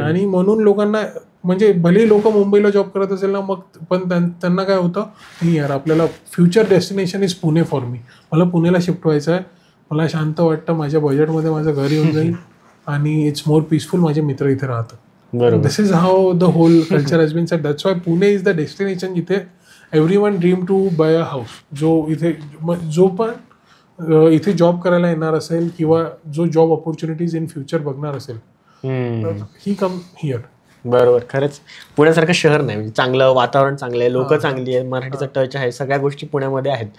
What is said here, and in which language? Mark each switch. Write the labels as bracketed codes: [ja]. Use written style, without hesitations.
[mr] आणि म्हणून लोकांना म्हणजे भले लोक मुंबईला जॉब करत असेल ना, मग पण त्यांना काय होतं, नाही यार आपल्याला [en] future destination is Pune for me, [mr] मला पुणेला शिफ्ट व्हायचं आहे, मला शांत वाटतं, माझ्या बजेटमध्ये माझं घर येऊन जाईल आणि [en] it's more peaceful, [mr] माझे मित्र इथे राहतात. [en] This is how the whole culture has been set. That's why Pune is the destination [mr] जिथे [en] Everyone dream to buy a house. [mr] जो पण इथे जॉब करायला येणार असेल किंवा जो जॉब ऑपॉर्च्युनिटीज इन फ्युचर बघणार असेल, [en] He come here. [mr] बरोबर. खरंच पुण्यासारखं शहर नाही, म्हणजे चांगलं वातावरण चांगलं आहे, लोक चांगली आहेत, मराठीचा टच आहे, सगळ्या गोष्टी पुण्यामध्ये आहेत.